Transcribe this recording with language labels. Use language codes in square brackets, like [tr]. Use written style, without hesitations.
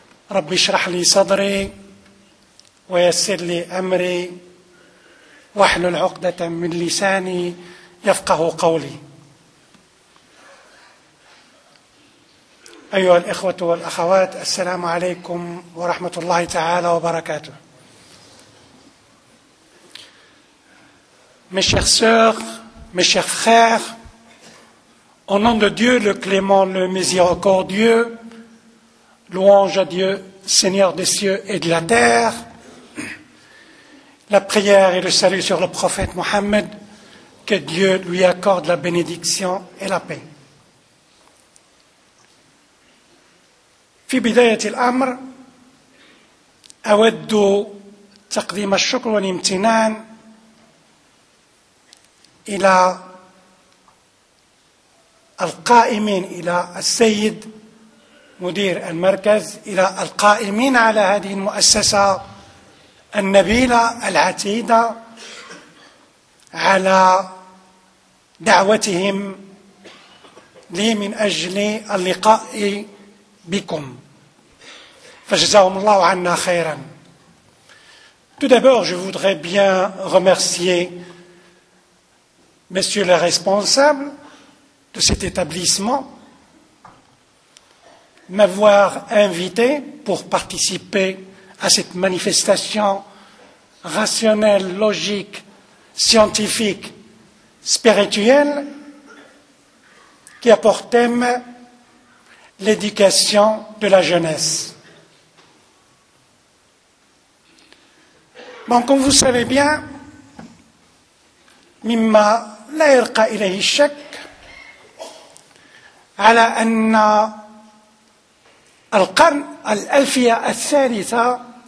[ar] رب اشرح لي صدري ويسر لي أمري واحلل عقدة من لساني يفقه قولي. أيها الإخوة والأخوات، السلام عليكم ورحمة الله تعالى وبركاته. [fr] Mes chers sœurs, mes chers frères, au nom de Dieu, le clément, le miséricordieux, louange à Dieu, Seigneur des cieux et de la terre, la prière et le salut sur le prophète Mohammed, que Dieu lui accorde la bénédiction et la paix. [ar] في بداية الأمر أود تقديم الشكر والامتنان إلى القائمين، إلى السيد مدير المركز، إلى القائمين على هذه المؤسسة النبيلة العتيدة على دعوتهم لي من أجل اللقاء بكم، فجزاهم الله عنا خيرا. [fr] Tout d'abord, je voudrais bien remercier Monsieur le responsable de cet établissement, m'avoir invité pour participer à cette manifestation rationnelle, logique, scientifique, spirituelle, qui a pour thème l'éducation de la jeunesse. Bon, comme vous savez bien, [ar] مما لا يرقى إليه الشك على أن القرن الألفية الثالثة